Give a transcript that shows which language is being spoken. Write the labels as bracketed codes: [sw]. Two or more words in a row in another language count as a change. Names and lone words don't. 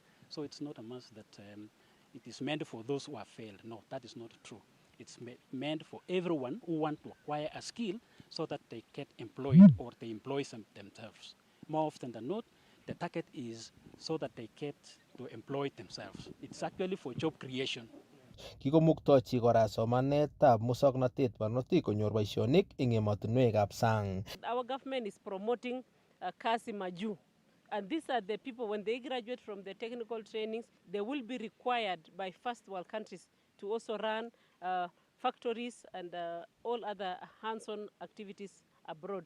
[en] So it's not a must that it is meant for those who have failed. No, that is not true. It's meant for everyone who want to acquire a skill so that they get employed or they employ themselves. More often than not, the target is so that they get to employ themselves. It's actually for job creation. [kln] Kikomuktochi kora somanetab muswoknotet barnotik konyor boisionik eng emotinwekab sang. [en] Our government is promoting Kass Maju. And these are the people, when they graduate from the technical trainings, they will be required by first world countries to also run factories and all other hands-on activities abroad.